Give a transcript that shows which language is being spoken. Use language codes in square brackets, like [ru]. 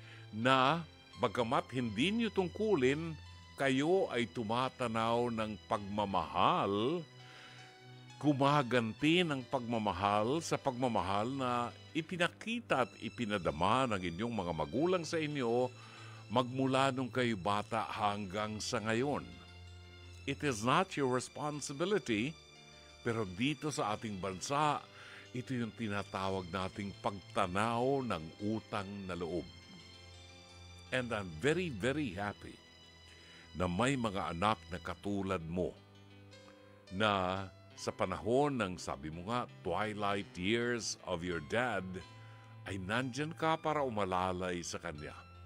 [tl] Na bagamat hindi nyo tungkulin, kayo ay tumatanaw ng pagmamahal, gumaganti ng pagmamahal sa pagmamahal na ipinakita at ipinadama ng inyong mga magulang sa inyo magmula nung kayo bata hanggang sa ngayon. [en] It is not your responsibility. [tl] Pero dito sa ating bansa, ito yung tinatawag nating pagtanaw ng utang na loob. And I'm very, very happy na may mga anak na katulad mo na sa panahon ng, sabi mo nga, twilight years of your dad, ay nandyan ka para umalalay sa kanya.